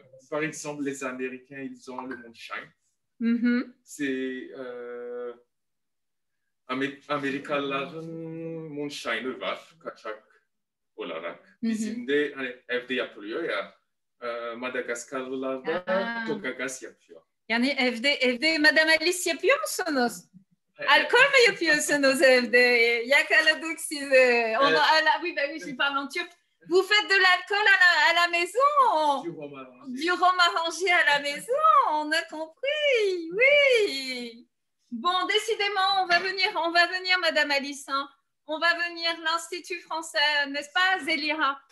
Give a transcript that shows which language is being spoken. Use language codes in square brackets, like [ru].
[fr] Par exemple, les Américains, ils ont le moonshine. [tr] C'est Amerikalıların moonshine'ı var, kaçak olarak. Bizim de hani evde yapılıyor ya. Madagaskarlılar da coca gaz yapıyor. Yani evde Madame Alice yapıyor musunuz? Alkol mü yapıyorsunuz evde? Yakaladık sizi. [fr] Oui, ben oui, je parle en turc. Vous faites de l'alcool à la maison? Du rhum arrangé à la maison, on a compris, oui. Bon, décidément, on va venir, Madame Alice. Hein. On va venir l'Institut français, n'est-ce pas, Zélira?